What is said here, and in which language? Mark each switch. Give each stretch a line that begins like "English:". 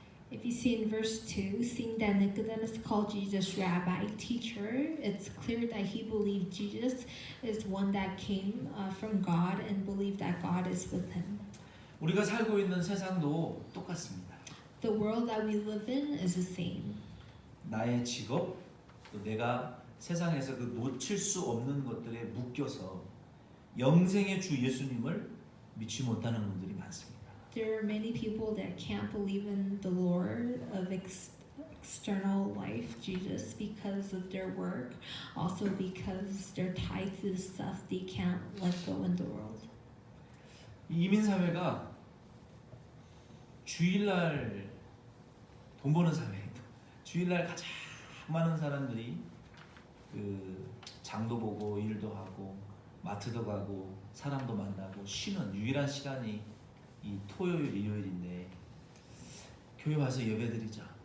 English: If you see in verse 2, seeing that Nicodemus called Jesus Rabbi, teacher, it's clear that he believed Jesus is one that came from God and believed that God is with him.
Korean: 우리가 살고 있는 세상도 똑같습니다.
English: The world that we live in is the same.
Korean: 나의 직업, 또 내가 세상에서 그 놓칠 수 없는 것들에 묶여서 영생의 주 예수님을 믿지 못하는 분들이 많습니다.
English: There are many people that can't believe in the Lord of external life, Jesus, because of their work, also because they're tied to the stuff they can't let go in the world.
Korean: 이민 사회가 주일날 돈 버는 사회예요. 주일날 가장 많은 사람들이 그 장도 보고 일도 하고 마트도 가고 사람도 만나고 쉬는 유일한 시간이 이 토요일 일요일인데 교회 와서 예배드리자.